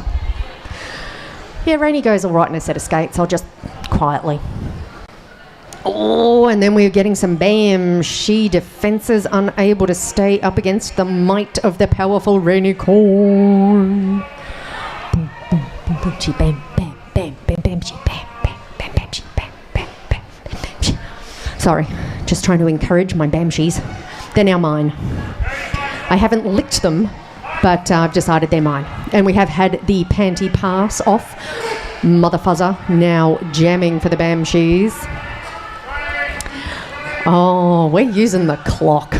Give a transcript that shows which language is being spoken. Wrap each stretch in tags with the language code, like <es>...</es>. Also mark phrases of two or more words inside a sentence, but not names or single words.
<en>Yeah, Rainy goes all right in a set of skates. I'll just quietly. Oh, and then we're getting some Bamshees defences unable to stay up against the might of the powerful Rainy Corn. Boom, boom, boom, boom, she bam, bam, bam, bam, bam, she bam, bam, bam, bam, she bam, bam, bam, bam, bam, she. Sorry, just trying to encourage my Bamshees. They're now mine. I haven't licked them, but I've decided they're mine. And we have had the panty pass off. Mother Fuzzer now jamming for the Bamshees. Oh, we're using the clock.</en>